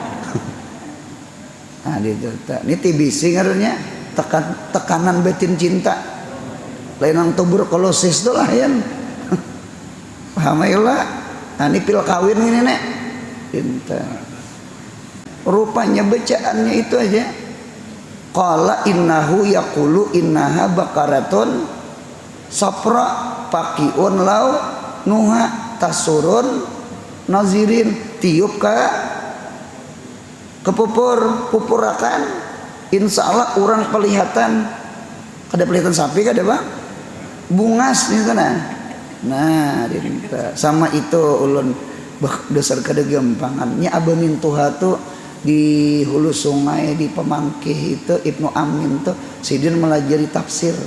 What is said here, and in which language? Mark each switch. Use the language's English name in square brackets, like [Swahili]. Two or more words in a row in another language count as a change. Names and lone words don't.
[Banjar] Nah, ini TBC ngarannya, tekanan batin cinta. Lain yang tuberkulosis tuh lah ya. Paham ya lah. Nah, ini pil kawin ini nek. Cinta. Rupanya bacaannya itu aja. [Arabic] قال إنه يقول إنها بقرة صفراء فاقع لونها تسر الناظرين, [Banjar] tiup ke pupurakan insya Allah orang pelihatan. Ada pelihatan sapi kada bang? Bungas nih sana. Nah, sama itu ulun dasar kada gampangannya abah mintuha tuh di hulu sungai di Pemangkih itu Ibnu Amin tuh sidin melajari tafsir.